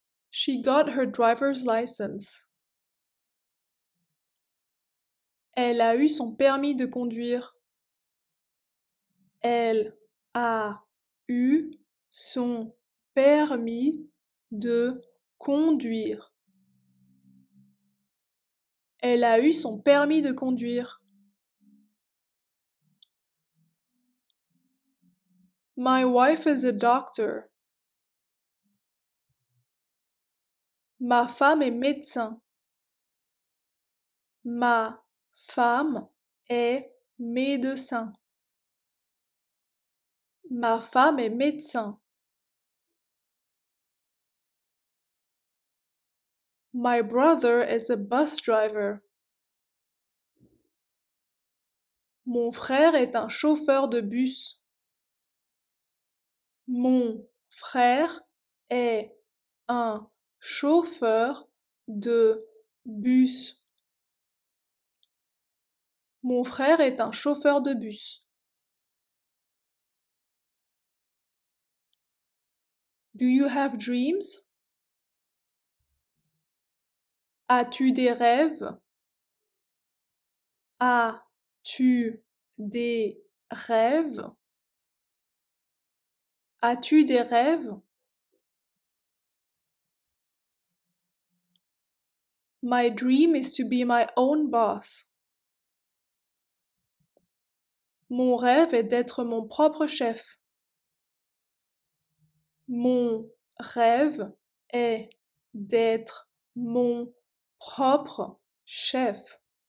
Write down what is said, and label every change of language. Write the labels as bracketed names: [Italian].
[English] She got her driver's license. [French] Elle a eu son permis de conduire. Elle a eu son permis de conduire. Elle a eu son permis de conduire. [English] My wife is a doctor. [French] Ma femme est médecin. Ma femme est médecin. Ma femme est médecin. [English] My brother is a bus driver. [French] Mon frère est un chauffeur de bus. Mon frère est un chauffeur de bus. Mon frère est un chauffeur de bus. [English] Do you have dreams? [French] As-tu des rêves? As-tu des rêves? As-tu des rêves? [English] My dream is to be my own boss. [French] Mon rêve est d'être mon propre chef. Mon rêve est d'être mon propre chef.